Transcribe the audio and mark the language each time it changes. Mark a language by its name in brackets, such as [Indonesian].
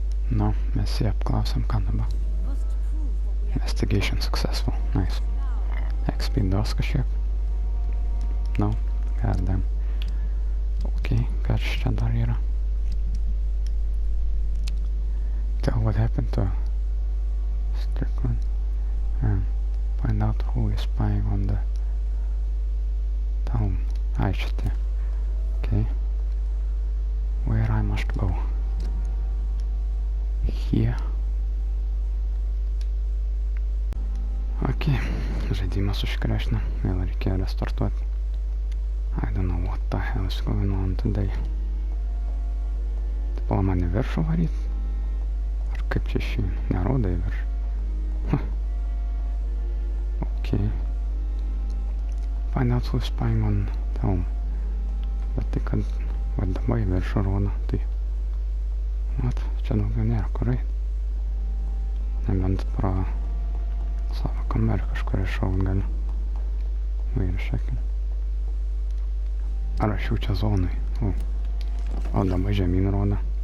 [Lithuanian] Nu, mes jį apklausėm, ką dabar. [English] Investigation successful. Nice. [Lithuanian] XP dos kažkiek. [English] No, goddamn. [Lithuanian] Okay, kas čia dar yra? [English] Tell what happened to Strickland. Find out who is spying on the town. [Lithuanian] Ai, šitie. [English] Okay. Where I must go? Here. [Lithuanian] Okay, žaidimas užkrešina. Vėl reikėjo restartuoti. [English] I don't know what the hell is going on today. [Lithuanian] Tai pala man į viršų varyt? Ar kaip čia išeina? Nerodo į viršų. Okay. [English] Find out who's spying on town. [Lithuanian] Bet tai kad vadama į viršų rodo, tai... Vat, čia daugiau nėra kur eit. Nebent pro savo kamerą kažkur iššaukt galiu. [English] Wait a second. [Lithuanian] Ar aš jau čia zonai? O dabar žemyn rodo.